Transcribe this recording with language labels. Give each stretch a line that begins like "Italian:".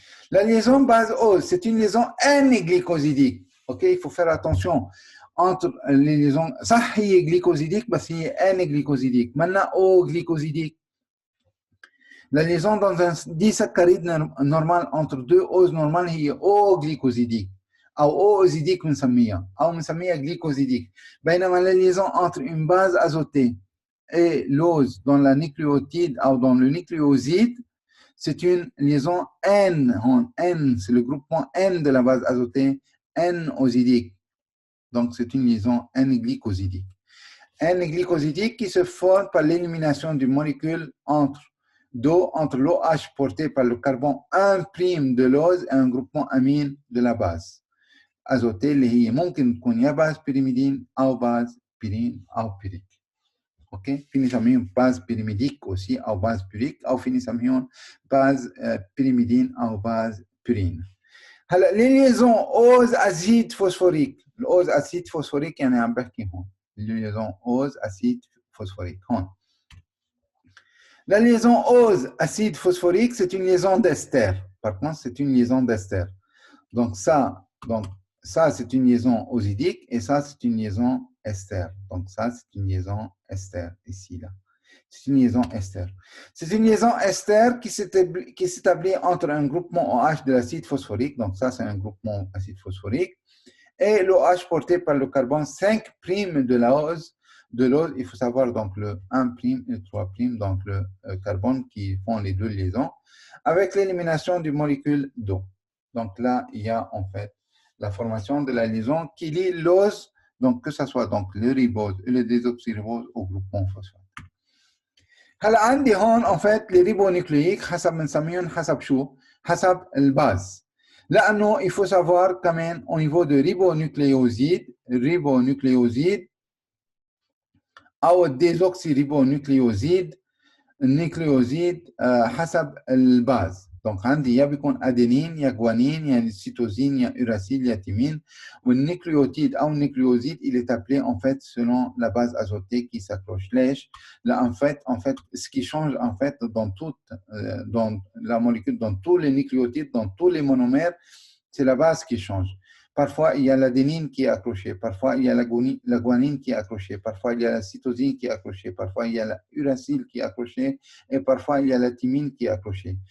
French: La liaison base ose, c'est une liaison N-glycosidique. OK, il faut faire attention entre les liaisons
Arabic: صح هي
French: glycosidique
Arabic: بس هي
French: N-glycosidique. Maintenant O-glycosidique. La liaison dans un disaccharide normal entre deux oses normales هي O-glycosidique.
Arabic: أو أوزيديك بنسميها أو بنسميها glycosidique.
French: بينما la liaison entre une base azotée et l'ose dans la nucléotide ou dans le nucléoside, c'est une liaison N. N, c'est le groupement N de la base azotée, N-osidique. Donc, c'est une liaison N-glycosidique. N-glycosidique qui se forme par l'élimination d'une molécule entre l'OH porté par le carbone 1' de l'ose et un groupement amine de la base azotée
Arabic: اللي هي ممكن تكون يا باز بيريميدين أو باز بيرين أو بيريك. اوكي في نسميهم باز بيريميديك aussi او باز بيريك او في نسميهم باز بيريميدين او باز بيرين. هلا لي ليزون اوز اسيد فوسفوريك، الاوز اسيد فوسفوريك يعني عم بحكي هون لي ليزون اوز اسيد فوسفوريك هون.
French: La liaison ose acide phosphorique, c'est une liaison d'ester. Par contre, c'est une liaison d'ester. Donc ça c'est une liaison osidique et ça c'est une liaison ester. Donc ça c'est une liaison ester ici là. C'est une liaison ester. C'est une liaison ester qui s'établit entre un groupement OH de l'acide phosphorique. Donc ça c'est un groupement acide phosphorique et l'OH porté par le carbone 5' de l'ose. De l'ose, il faut savoir donc le 1' et le 3', donc le carbone qui font les deux liaisons, avec l'élimination d'une molécule d'eau. Donc là, il y a en fait la formation de la liaison qui lie l'ose, donc que ce soit donc le ribose et le désoxyribose au groupement phosphate.
Arabic: هلا عندي هون
French: en fait les ribonucléiques
Arabic: حسب بنسميهم حسب شو؟ حسب الباز.
French: لأنه il faut savoir quand même au niveau de ribonucléoside
Arabic: أو الديزوكسيريبونوكليوزيد النيكليوزيد حسب الباز. دونك عندي يا بيكون ادينين يا جوانين يا سيتوزين يا uracile يا thymine. والنيكليوتيد او النيكليوزيد
French: il est appelé en fait selon la base azotée qui s'accroche.
Arabic: ليش؟
French: là en fait ce qui change en fait dans toute dans la molécule, dans tous les nucléotides, dans tous les monomères, c'est la base qui change. Parfois, il y a l'adénine qui est accrochée, parfois, il y a la guanine qui est accrochée, parfois, il y a la cytosine qui est accrochée, parfois, il y a la uracile qui est accrochée, et parfois, il y a la thymine qui est accrochée.